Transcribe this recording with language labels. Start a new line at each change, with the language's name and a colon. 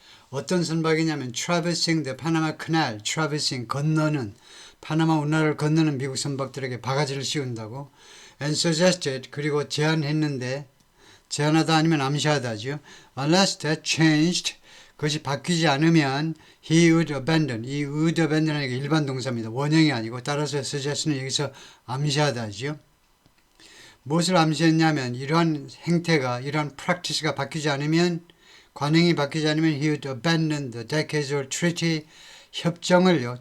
Korean: 어떤 선박이냐면
English: traversing the Panama Canal. traversing
Korean: 건너는 파나마 운하를 건너는 미국 선박들에게 바가지를 씌운다고
English: and suggested
Korean: 그리고 제안했는데 제안하다 아니면 암시하다죠.
English: Unless that changed
Korean: 그것이 바뀌지 않으면
English: he would abandon.
Korean: 이
English: would abandon
Korean: 은 일반 동사입니다. 원형이 아니고 따라서 suggest는 여기서 암시하다죠. 무엇을 암시했냐면 이러한 행태가 이러한 practice가 바뀌지 않으면 관행이 바뀌지 않으면
English: he would abandon the decades old treaty
Korean: 협정을요.